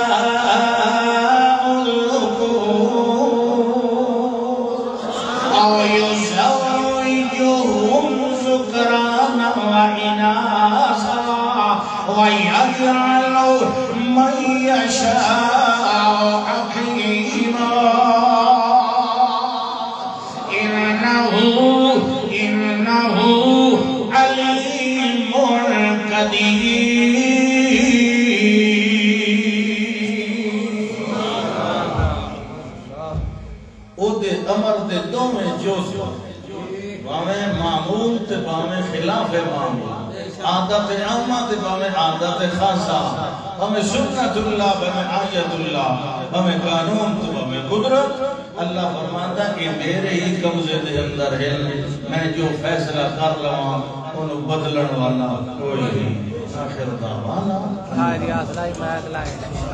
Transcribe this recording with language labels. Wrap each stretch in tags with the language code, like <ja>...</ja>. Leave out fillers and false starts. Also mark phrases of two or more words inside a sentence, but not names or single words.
<ar>وَيَجْعَلُ مَن يَشَاءُ عَقِيمًا إِنَّهُ عَلِيمٌ قَدِيرٌ</ar> <skr>او دے امر دے دو میں جو باویں معمول تے باویں خلاف معمول عادت عامہ تے باویں عادت خاصہ ہمیں سنت اللہ باویں آیت اللہ ہمیں قانون تے باویں قدرت اللہ فرماتا کہ میرے ہی قبضے دے اندر ہے میں جو فیصلہ کر لواں انہوں بدلن والا کوئی نہیں</skr> <ar>آخر دعوانا</ar>